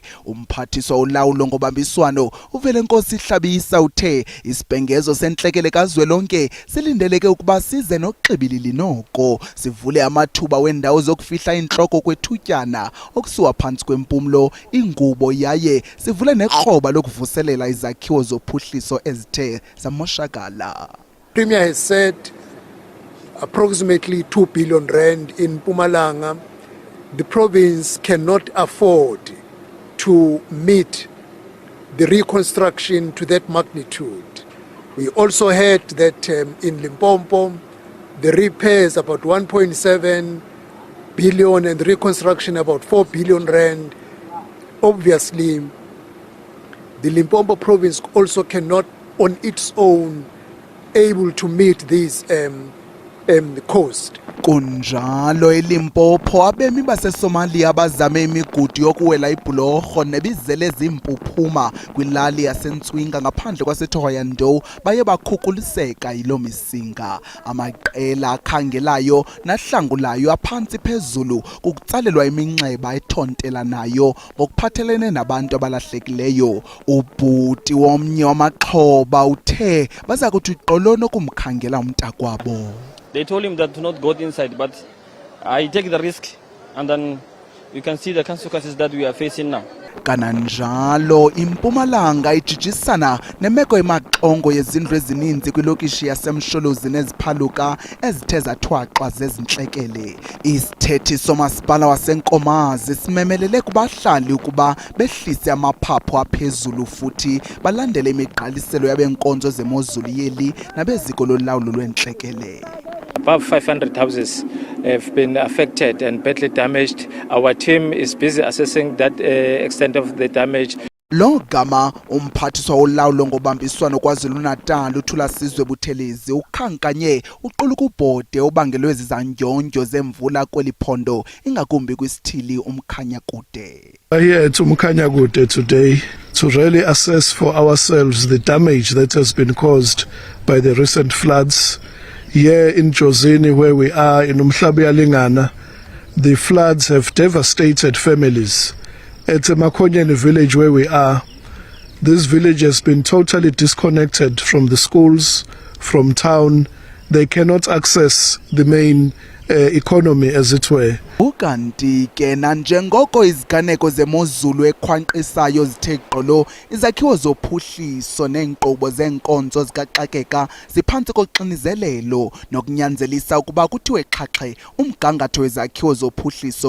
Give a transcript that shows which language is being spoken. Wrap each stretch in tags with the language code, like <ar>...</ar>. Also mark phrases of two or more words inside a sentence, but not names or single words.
<xh>Umphathiswa olawulo ngobambiswano uVelenkosi Hlabisa uthe isibhengezo sentlekele kazwelonke silindeleke ukuba size nokuxibilili noko sivule amathuba wendawo zokufihla inhloko kwethutyana okusiwa phantsi kwempumlo ingubo yaye sivule nekroba lokuvuselela izakhiwo zophuhliso ezithe zamoshakala.</xh> <en>Premier has said approximately 2 billion rand in Mpumalanga. The province cannot afford to meet the reconstruction to that magnitude. We also heard that in Limpopo, the repairs about 1.7 billion and reconstruction about 4 billion rand. Obviously, the Limpopo province also cannot on its own able to meet these cost.</en> <xh>Kunjalo eLimpopo abemi baseSomalia bazame imigudu yokuwela ibhulorho nebizele zimpuphuma kwilali yaseNtswinga ngaphandle kwaseThohoyandou baye bakhukuliseka yilo misinga. Amaqela akhangelayo nahlangulayo aphantsi phezulu kukutsalelwa iminxeba ethontelanayo ngokuphathelene nabantu abalahlekileyo. Ubhuti womnye wamaxhoba uthe baza kuthi qolona kumkhangela umntakwabo.</xh> <en>They told him that to not go inside, but I take the risk, and then you can see the consequences that we are facing now.</en> <xh>Kananjalo iMpumalanga ijijisana nemeko emaxongo yezindlu ezininzi kwilokishi yaseMsholozi neziphaluka ezithe zathwaxwa zezintlekele. Isithethi somasipala waseNkomazi simemelele kubahlali ukuba behlise amaphaphu aphezulu futhi balandele imigqaliselo yabenkonzo zemozulu yeli nabeziko lolawulo lwentlekele.</xh> <en>Above 500 houses have been affected and badly damaged. Our team is busy assessing that extent of the damage.</en> <xh>Lo gama umphathiswa olawulo ngobambiswano KwaZulu-Natal uThulasizwe Buthelezi ukhankanye uquluka ubhode obangelwe zizandyondyo zemvula kweli phondo ingakumbi kwisithili uMkhanyakude.</xh> <en>Here at Umkhanyakude today to really assess for ourselves the damage that has been caused by the recent floods. Here in Jozini, where we are in Umhlabiyalingana, the floods have devastated families. At Makonyane village where we are, this village has been totally disconnected from the schools, from town. They cannot access the main economy as it were.</en> <xh>Ukanti ke nanjengoko iziganeko zemozulu ekhwanqisayo zithe gqolo, izakhiwo zophuhliso neenkqubo zeenkonzo zikaxakeka ziphantsi koxinizelelo nokunyanzelisa ukuba kuthiwe xhaxhe umgangatho wezakhiwo zophuhliso.</xh>